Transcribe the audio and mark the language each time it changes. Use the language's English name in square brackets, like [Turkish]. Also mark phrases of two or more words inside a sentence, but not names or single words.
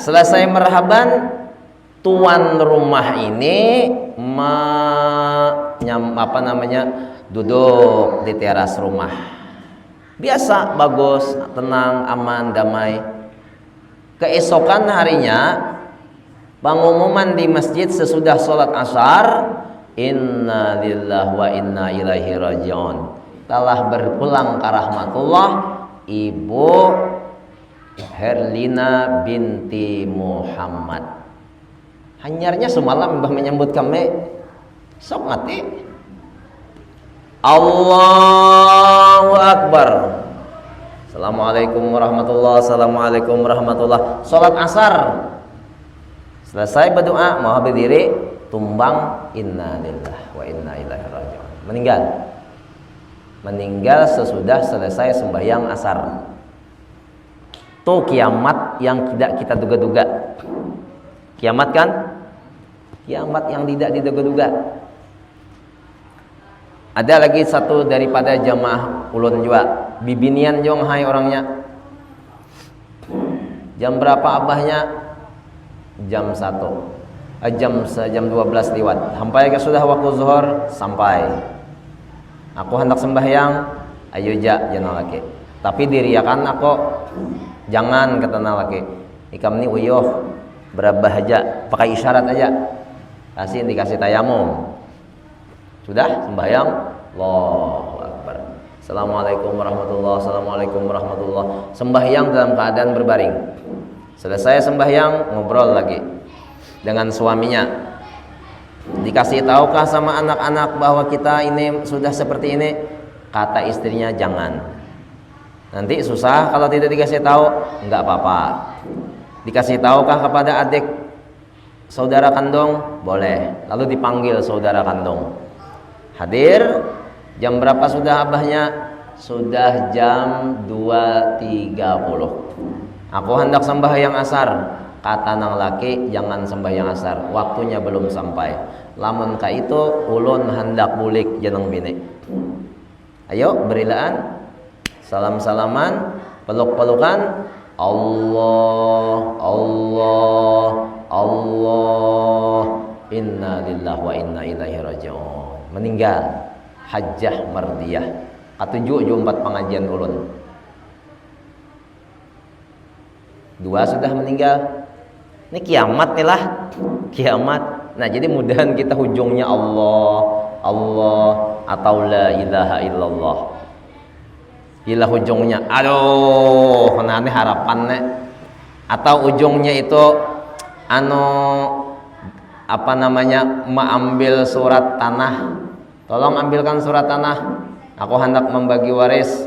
[Indonesian] Selesai marhaban, tuan rumah ini duduk di teras rumah. Biasa, bagus, tenang, aman, damai. Keesokan harinya, pengumuman di masjid sesudah sholat asar, [Arabic] إنا لله وإنا إليه راجعون. [Indonesian] Telah berpulang ke rahmatullah Ibu Herlina binti Muhammad. [Banjar] Hanyarnya semalam Mbah menyambut kami, sok mati. [Arabic] الله أكبر. السلام عليكم ورحمة الله. السلام عليكم ورحمة الله. [Indonesian] Salat asar selesai berdoa, mau berdiri, tumbang, [Arabic] إنا لله وإنا إليه راجعون. [Indonesian] Meninggal sesudah selesai sembahyang asar. Tuh kiamat yang tidak kita duga-duga. Kiamat kan? Kiamat yang tidak diduga-duga. [Banjar] Ada lagi satu daripada jamaah ulun juga, bibinian jong hai orangnya. [Indonesian] Jam berapa abahnya? Jam 1. Jam 12 lewat. Sampai ke sudah waktu zuhur, sampai. Aku hendak sembahyang, ayo jangan laki. Tapi diriakan aku, jangan kata laki. [Banjar] Ikam ni uyuh, berabah aja, pakai isyarat aja. [Indonesian] Dikasih tayamum. Sudah sembahyang, [Arabic] الله أكبر. السلام عليكم ورحمة الله. السلام عليكم ورحمة الله. [Indonesian] Sembahyang dalam keadaan berbaring. Selesai sembahyang, ngobrol lagi dengan suaminya. Dikasih tahukah sama anak-anak bahwa kita ini sudah seperti ini? Kata istrinya, jangan. Nanti susah kalau tidak dikasih tahu. Enggak apa-apa. Dikasih tahukah kepada adik saudara kandung? Boleh. Lalu dipanggil saudara kandung. Hadir. Jam berapa sudah abahnya? Sudah jam 2.30. Aku hendak sembahyang asar. Kata nang laki, jangan sembahyang asar, waktunya belum sampai. [Banjar] Lamun ka itu ulun hendak bulik jeneng bini. [Indonesian] Ayo berilaan, salam-salaman, peluk-pelukan. Allah, Allah, Allah. [Arabic] إنا لله وإنا إليه راجعون. [Indonesian] Meninggal hajjah mardiyah. Ketujuh 4 pengajian ulun. 2 sudah meninggal. Ini kiamat nih lah, kiamat. Nah jadi mudahan kita ujungnya Allah, Allah atau [Arabic] لا إله إلا الله. [Indonesian] Gila ujungnya, aduh, nah ini harapannya. Atau ujungnya itu, ambil surat tanah. Tolong ambilkan surat tanah. Aku hendak membagi waris.